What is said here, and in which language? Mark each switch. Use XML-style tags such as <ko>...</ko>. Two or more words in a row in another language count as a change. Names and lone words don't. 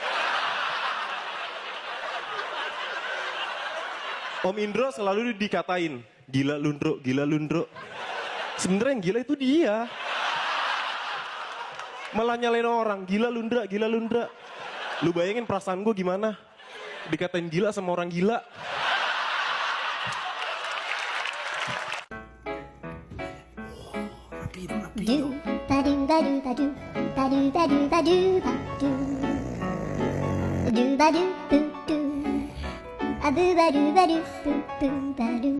<id>Om Indro selalu dikatain, gila lundro, gila lundro. Sebenarnya yang gila itu dia. Malah nyalain orang, gila lundra, gila lundra. Lu bayangin perasaan gue gimana? Dikatain gila sama orang gila. Do ba do ba do ba do ba do ba do ba do ba do ba do boo boo a boo ba do ba do boo boo ba do.</id>